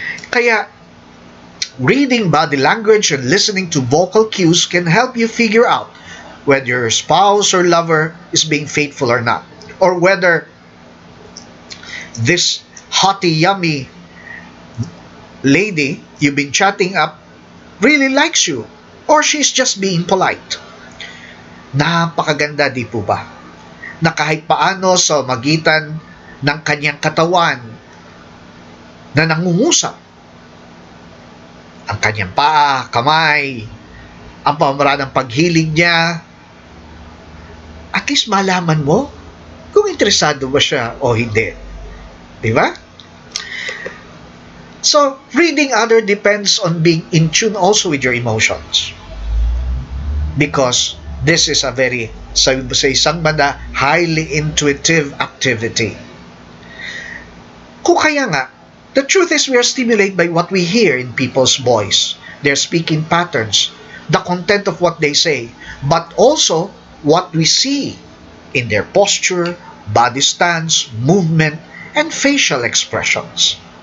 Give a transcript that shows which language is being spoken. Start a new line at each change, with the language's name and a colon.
English: Kaya, reading body language and listening to vocal cues can help you figure out whether your spouse or lover is being faithful or not, or whether this hotty, yummy lady you've been chatting up really likes you, or she's just being polite.
Filipino: Napakaganda, di po ba? Na kahit paano sa magitan ng kanyang katawan na nangungusap, ang kanyang paa, kamay, ang pamamaraan ng paghilig niya, at least malaman mo kung interesado ba siya o hindi. Di ba?
English: So, reading other depends on being in tune also with your emotions. Because this is a very,
Filipino: sabi mo sa isang banda,
English: highly intuitive activity.
Filipino: Kung kaya nga,
English: the truth is we are stimulated by what we hear in people's voice, their speaking patterns, the content of what they say, but also what we see in their posture, body stance, movement, and facial expressions.